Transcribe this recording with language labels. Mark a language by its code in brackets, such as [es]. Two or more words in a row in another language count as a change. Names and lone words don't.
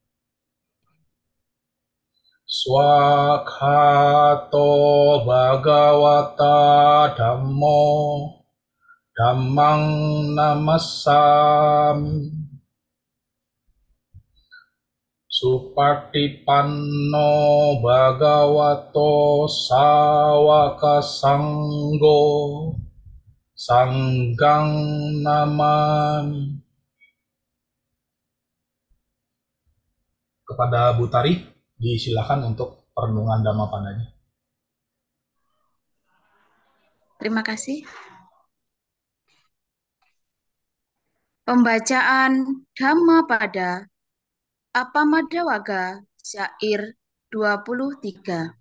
[pi] Swakhato Bhagawata Dhammo Dhammang Namassami Supatipanno Bhagavato Sawaka Sanggo Sanggang Namami. [id] Kepada Bu Tari, disilakan untuk perenungan Dhammapadanya. Terima kasih. Pembacaan Dhammapada Appamadawaga syair 23.